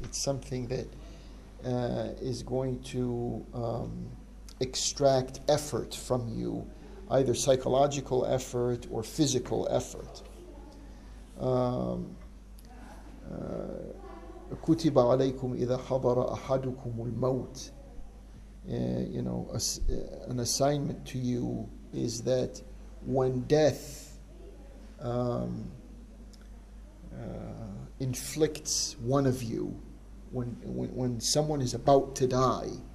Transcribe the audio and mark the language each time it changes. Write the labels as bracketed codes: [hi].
[en] It's something that is going to extract effort from you, either psychological effort or physical effort. [ar] كتب عليكم إذا حضر أحدكم الموت. [en] An assignment to you is that when death inflicts one of you, when someone is about to die,